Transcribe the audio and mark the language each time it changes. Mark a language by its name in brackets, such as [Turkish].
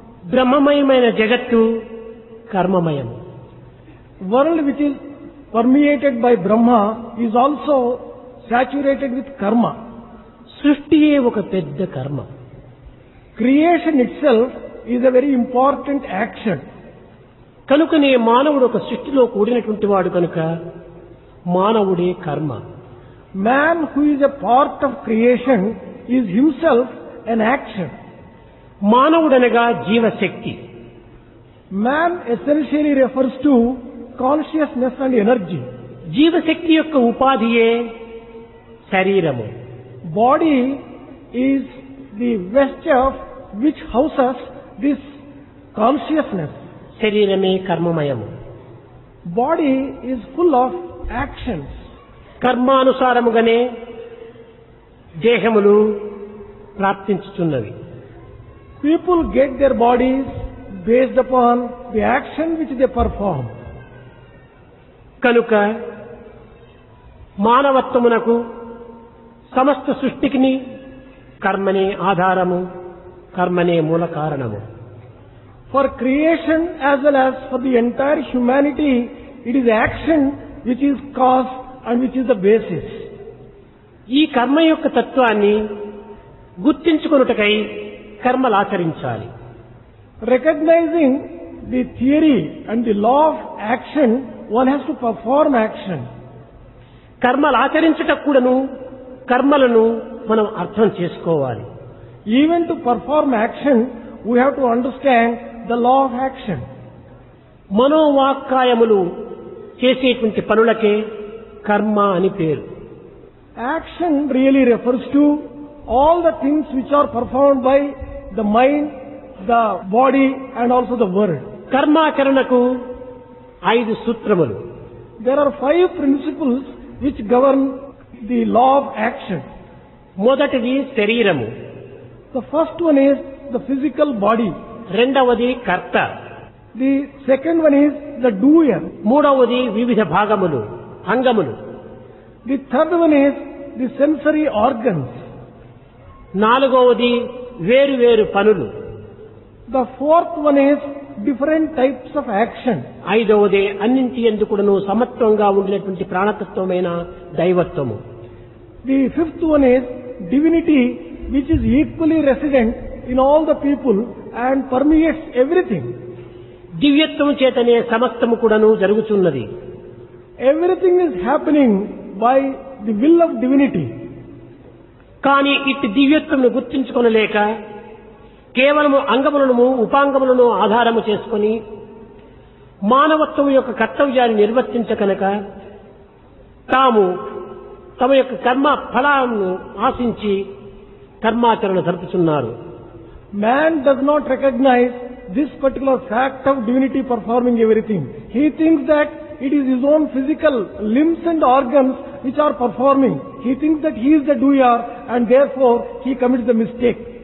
[Telugu] బ్రహ్మమయమైన జగత్తు కర్మమయం. [English] World which is permeated by Brahma is also saturated with karma. [Telugu] సృష్టియే ఒక పెద్ద కర్మ. [English] Creation itself is a very important action. [Telugu] కనుకనే మానవుడు ఒక సృష్టిలో కూడినటువంటి వాడు కనుక మానవుడే కర్మ. [English] Man who is a part of creation is himself an action. [Telugu] మానవుడనగా జీవశక్తి. [English] Man essentially refers to consciousness and energy. [Telugu] జీవశక్తి యొక్క ఉపాధియే శరీరము. [English] Body is the vesture which houses this consciousness. [Telugu] శరీరమే కర్మమయము. [English] Body is full of actions. [Telugu] కర్మానుసారముగానే దేహములు ప్రాప్తించుచున్నవి. [English] People get their bodies based upon the action which they perform. [Telugu] కనుక మానవత్వమునకు సమస్త సృష్టికిని కర్మనే ఆధారము, కర్మనే మూల కారణము. [English] For creation as well as for the entire humanity, it is action which is cause and which is the basis. [Telugu] ఈ కర్మ యొక్క తత్వాన్ని గుర్తించుకొనుటకై కర్మలు ఆచరించాలి. [English] Recognizing the theory and the law of action, one has to perform action. [Telugu] కర్మలు ఆచరించుటకు కూడాను కర్మలను మనం అర్థం చేసుకోవాలి. [English] Even to perform action, we have to understand the law of action. [Telugu] మనోవాక్కాయములు చేసేటువంటి పనులకే కర్మ అని పేరు. [English] Action really refers to all the things which are performed by the mind, the body and also the word. [Telugu] కర్మాచరణకు 5 సూత్రములు. [English] There are 5 principles which govern the law of action. [Telugu] మొదటిది శరీరము. [English] The first one is the physical body. [Telugu] రెండవది కర్త. [English] The second one is the doer. [Telugu] మూడవది వివిధ భాగములు, అంగములు. [English] The third one is the sensory organs. [Telugu] నాలుగవది వేరు వేరు పనులు. [English] The fourth one is different types of action. [Telugu] ఐదవది అన్నింటి యందుకును సమత్వంగా ఉండినటువంటి ప్రాణతత్వమైన దైవత్వము. [English] The fifth one is divinity, which is equally resident in all the people and permeates everything. [Telugu] దివ్యత్వము చేతనే సమస్తము కూడాను జరుగుతున్నది. [English] Everything is happening by the will of divinity. [Telugu] కానీ ఇట్టి దివ్యత్వమును గుర్తించుకొనలేక కేవలము అంగములను ఉపాంగములను ఆధారము చేసుకొని మానవత్వం యొక్క కర్తవ్యాన్ని నిర్వర్తించకనక తాము తమ యొక్క కర్మ ఫలాలను ఆశించి కర్మాచరణ జరుపుతున్నారు. [English] Man does not recognize this particular fact of divinity performing everything. He thinks that it is his own physical limbs and organs which are performing. He thinks that he is the doer and therefore he commits the mistake.